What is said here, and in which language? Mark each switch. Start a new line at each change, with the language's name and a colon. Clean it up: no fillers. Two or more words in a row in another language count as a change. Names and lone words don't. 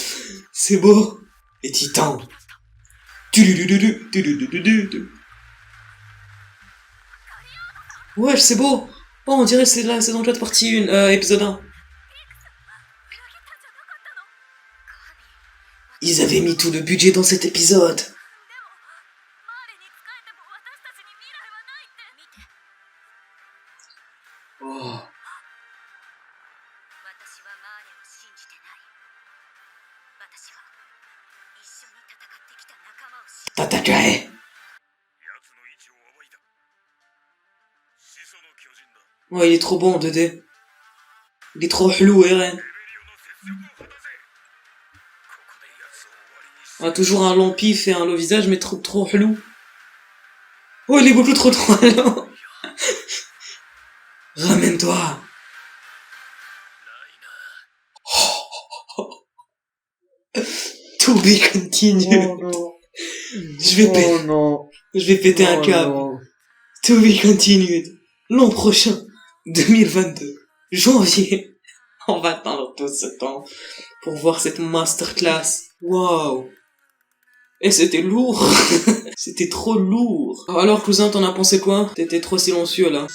French: C'est beau. Les titans. Ouais, c'est beau. Oh, on dirait que c'est la saison 4 partie 1, épisode 1. Ils avaient mis tout le budget dans cet épisode.
Japanese: マーレに仕えても私たちに未来はないって見て Oh. 私はマーレを信じてない私は一緒に戦ってきた仲間を信じ Tatakae. 奴の位置を暴いた。始祖の巨人だ。
French: Ouais, il est trop bon en 2D. Il est trop flou, RN.
Japanese: レベリオの雪辱を果たせ。ここで奴を終わりにして。
French: Ah, toujours un long pif et un long visage, mais trop flou. Oh, il est beaucoup trop long. Ramène-toi.
Japanese: ライナー。
English: To be continued.
French: Oh non. Je vais péter, Oh non. je vais péter un Oh câble. non.
English: To be continued.
French: L'an prochain, 2022, janvier. On va attendre tout ce temps pour voir cette masterclass. Waouh. Et c'était lourd. C'était trop lourd. Alors, cousin, t'en as pensé quoi? T'étais trop silencieux, là.